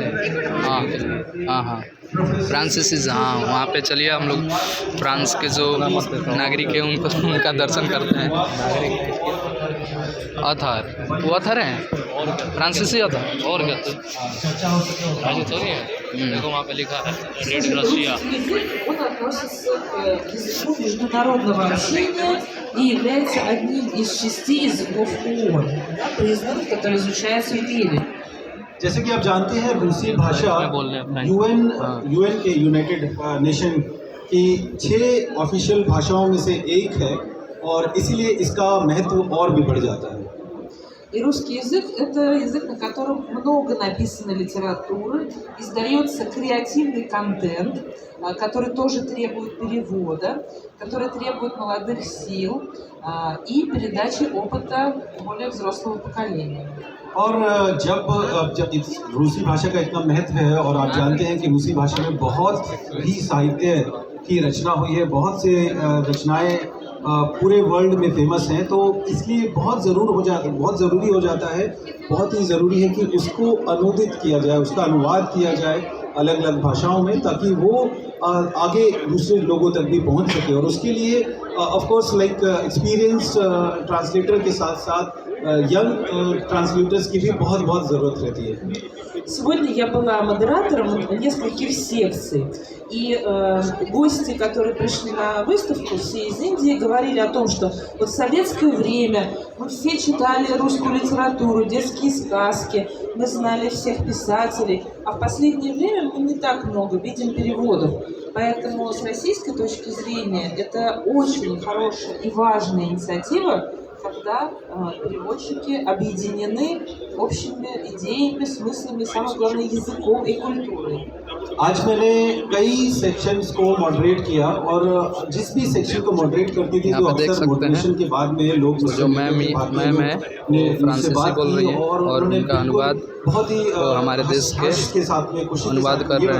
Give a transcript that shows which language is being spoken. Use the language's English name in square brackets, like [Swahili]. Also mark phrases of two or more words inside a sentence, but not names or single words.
[Hindi] हाँ फ्रांसीसी, हाँ वहाँ पे चलिए हम लोग फ्रांस के जो नागरिक हैं उनका दर्शन करते हैं। अथर, वो अथर हैं फ्रांसीसी अथर, और क्या ऐसे थोड़ी है। देखो वहाँ पे लिखा है [English] Red Russia. [Russian] Международного общения и является одним из 6 языков ООН, признанных, который изучается в мире. [Hindi] जैसे कि आप जानते हैं रूसी भाषा यूएन के यूनाइटेड नेशन की 6 ऑफिशियल भाषाओं में से एक है, और इसीलिए इसका महत्व और भी बढ़ जाता है। [Russian] И русский язык – это язык, на котором много написано литературы, издается креативный контент, который тоже требует перевода, который требует молодых сил и передачи опыта более взрослого поколения. [Hindi] और जब इस रूसी भाषा का इतना महत्व है, और आप जानते हैं कि रूसी भाषा में बहुत ही साहित्य की रचना हुई है, बहुत से रचनाएं पूरे वर्ल्ड में फेमस हैं, तो इसलिए बहुत ज़रूरी हो जाता है, बहुत ही ज़रूरी है कि उसको अनुदित किया जाए, उसका अनुवाद किया जाए अलग अलग भाषाओं में, ताकि वो आगे दूसरे लोगों तक भी पहुंच सके। और उसके लिए [English] of course like experience translator [Hindi] के साथ साथ [English] young translators [Hindi] की भी बहुत बहुत ज़रूरत रहती है। [Russian] Сегодня я была модератором нескольких секций, и гости, которые пришли на выставку, все из Индии, говорили о том, что вот в советское время мы все читали русскую литературу, детские сказки, мы знали всех писателей, а в последнее время мы не так много видим переводов. Поэтому с российской точки зрения это очень хорошая и важная инициатива, когда переводчики объединены общими идеями, смыслами, самое главное, языком и культурой. [Hindi] आज मैंने कई सेक्शंस को मॉडरेट किया और जिस भी सेक्शन को मॉडरेट करती थी यहाँ तो पे देख अक्सर सकते मॉडरेशन हैं के बाद में लोग जो मैम है वो फ्रांसीसी बोल रही है और उनका अनुवाद बहुत ही वो हमारे देश के साथ में खुशी अनुवाद कर रहे हैं।